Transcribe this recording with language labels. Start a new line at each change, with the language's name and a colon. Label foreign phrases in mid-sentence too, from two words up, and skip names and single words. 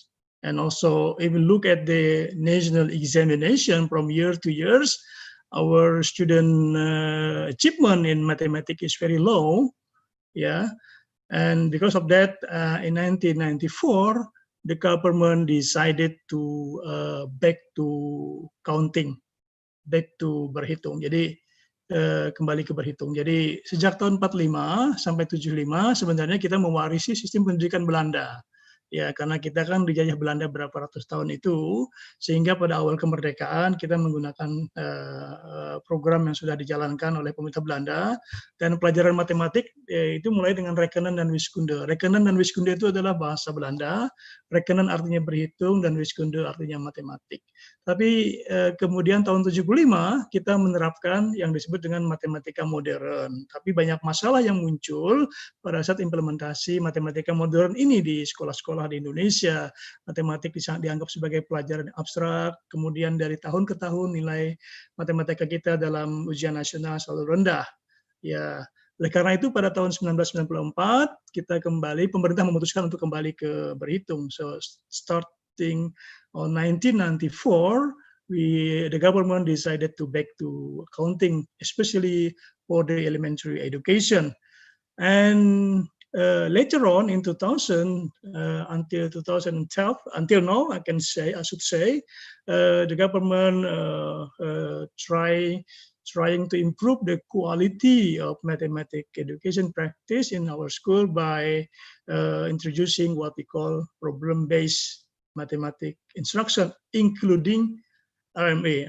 English: And also, if we look at the national examination from year to years, our student achievement in mathematics is very low. Yeah, and because of that, in 1994, the government decided to back to counting, back to berhitung.
Indonesian: Jadi kembali ke berhitung. Jadi sejak tahun 45 sampai 75 sebenarnya kita mewarisi sistem pendidikan Belanda. Ya, karena kita kan dijajah Belanda berapa ratus tahun itu, sehingga pada awal kemerdekaan kita menggunakan program yang sudah dijalankan oleh pemerintah Belanda, dan pelajaran matematik itu mulai dengan rekenen dan wiskunde. Rekenen dan wiskunde itu adalah bahasa Belanda, rekenen artinya berhitung, dan wiskunde artinya matematik. Tapi kemudian tahun 75 kita menerapkan yang disebut dengan matematika modern. Tapi banyak masalah yang muncul pada saat implementasi matematika modern ini di sekolah-sekolah di Indonesia. Matematik dianggap sebagai pelajaran abstrak, kemudian dari tahun ke tahun nilai matematika kita dalam ujian nasional selalu rendah. Ya, oleh karena itu pada tahun 1994 kita pemerintah memutuskan untuk kembali ke berhitung.
English: So start think on 1994, the government decided to back to accounting, especially for the elementary education. And later on in 2000 until 2012, until now, I should say, the government trying to improve the quality of mathematics education practice in our school by introducing what we call problem-based mathematics instruction, including RMA.